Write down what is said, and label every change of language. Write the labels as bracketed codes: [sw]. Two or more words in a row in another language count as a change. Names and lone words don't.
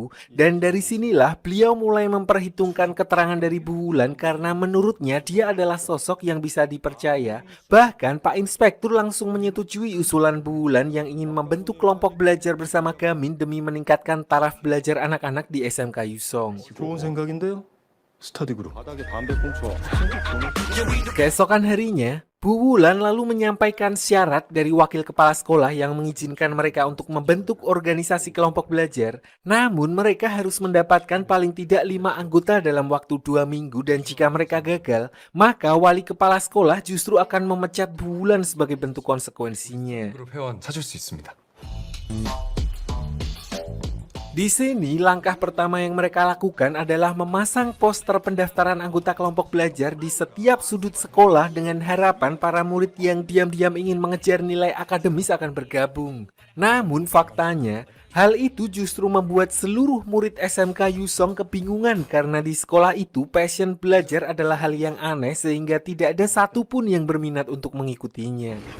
[id] Dan dari sinilah beliau mulai memperhitungkan keterangan dari Bu Wulan karena menurutnya dia adalah sosok yang bisa dipercaya. Bahkan Pak Inspektur langsung menyetujui usulan Bu Wulan yang ingin membentuk kelompok belajar bersama Gamin demi meningkatkan taraf belajar anak-anak di SMK Yusong. [ko] 좋은 생각인데요. 스터디 그룹. [id] Keesokan harinya, Bu Wulan lalu menyampaikan syarat dari wakil kepala sekolah yang mengizinkan mereka untuk membentuk organisasi kelompok belajar. Namun mereka harus mendapatkan paling tidak 5 anggota dalam waktu 2 minggu dan jika mereka gagal, maka wali kepala sekolah justru akan memecat Bu Wulan sebagai bentuk konsekuensinya. [ko] 그룹 회원 찾을 수 있습니다. [id] Di sini, langkah pertama yang mereka lakukan adalah memasang poster pendaftaran anggota kelompok belajar di setiap sudut sekolah dengan harapan para murid yang diam-diam ingin mengejar nilai akademis akan bergabung. Namun faktanya, hal itu justru membuat seluruh murid SMK Yusong kebingungan karena di sekolah itu passion belajar adalah hal yang aneh sehingga tidak ada satupun yang berminat untuk mengikutinya.